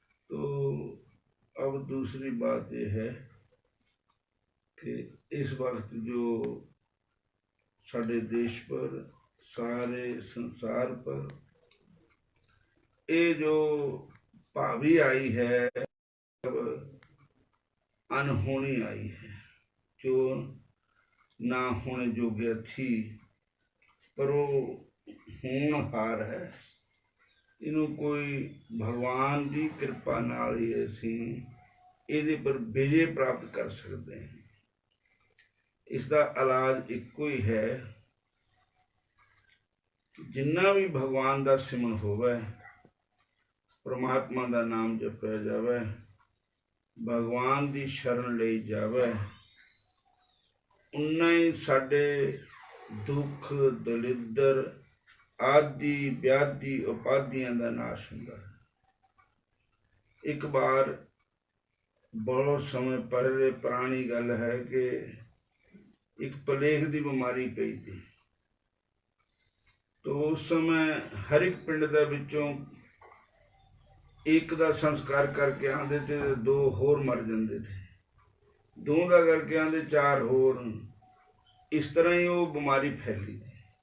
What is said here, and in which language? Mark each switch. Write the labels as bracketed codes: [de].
[hi] तो अब दूसरी बात यह है कि इस वक्त जो साढ़े देश पर, सारे संसार पर ये जो भावी आई है, अनहोनी आई है, जो ना होने योग्य थी पर वो होनहार है। [pa] ਇਹਨੂੰ ਕੋਈ ਭਗਵਾਨ ਦੀ ਕਿਰਪਾ ਨਾਲ ਹੀ ਅਸੀਂ ਇਹਦੇ ਪਰ ਵਿਜੇ ਪ੍ਰਾਪਤ ਕਰ ਸਕਦੇ ਹਾਂ। ਇਸ ਦਾ ਇਲਾਜ ਇੱਕੋ ਹੀ ਹੈ ਕਿ ਜਿੰਨਾ ਵੀ ਭਗਵਾਨ ਦਾ ਸਿਮਰਨ ਹੋਵੇ, ਪ੍ਰਮਾਤਮਾ ਦਾ ਨਾਮ ਜਪਿਆ ਜਾਵੇ, ਭਗਵਾਨ ਦੀ ਸ਼ਰਨ ਲਈ ਜਾਵੇ, ਉਨਾ ਹੀ ਸਾਡੇ ਦੁੱਖ ਦਲਿੱਦਰ ਆਦਿ ਵਿਆਧੀ ਉਪਾਧੀਆਂ ਦਾ ਨਾਸ਼ ਹੁੰਦਾ ਹੈ। ਇੱਕ ਵਾਰ ਬਹੁਤ ਸਮੇਂ ਪਹਿਲੇ ਪੁਰਾਣੀ ਗੱਲ ਹੈ ਕਿ ਇੱਕ ਪਲੇਗ ਦੀ ਬਿਮਾਰੀ ਪਈ ਸੀ। [hi] तो उस समय हर एक पिंड [pa] दे विचों [hi] एक का संस्कार करके आते थे, दो होर मर जाते थे, दो का करके आते चार होर, इस तरह ही वो बीमारी फैली थी।